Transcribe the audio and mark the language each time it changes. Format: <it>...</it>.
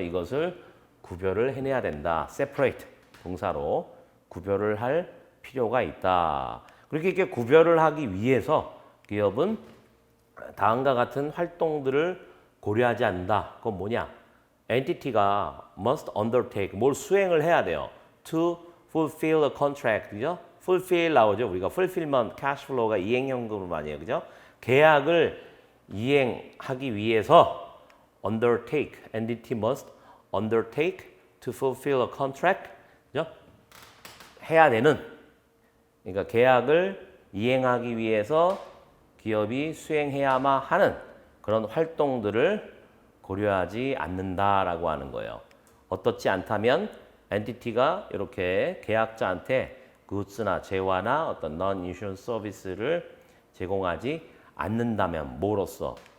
<ko>이것을 구별을 해내야 된다. separate 동사로 구별을 할 필요가 있다. 그렇게 이렇게 구별을 하기 위해서 기업은 다음과 같은 활동들을 고려하지 않는다. 그건 뭐냐? 엔티티가</ko> <en>must undertake,</en> <ko>뭘 수행을 해야 돼요.</ko> <en>to fulfill a contract,</en> <ko>그죠? fulfill 나오죠. 우리가 fulfillment, cash flow가 이행현금으로 많이 해요. 그죠? 계약을 이행하기 위해서</ko> <en>undertake, entity must undertake to fulfill a contract,</en> <ko>그죠? 해야 되는, 그러니까 계약을 이행하기 위해서 기업이 수행해야만 하는 그런 활동들을 고려하지 않는다라고 하는 거예요. 어떻지 않다면 엔티티가 이렇게 계약자한테 굿즈나 재화나 어떤 non-insurance 서비스를 제공하지 않는다면 뭐로써</ko>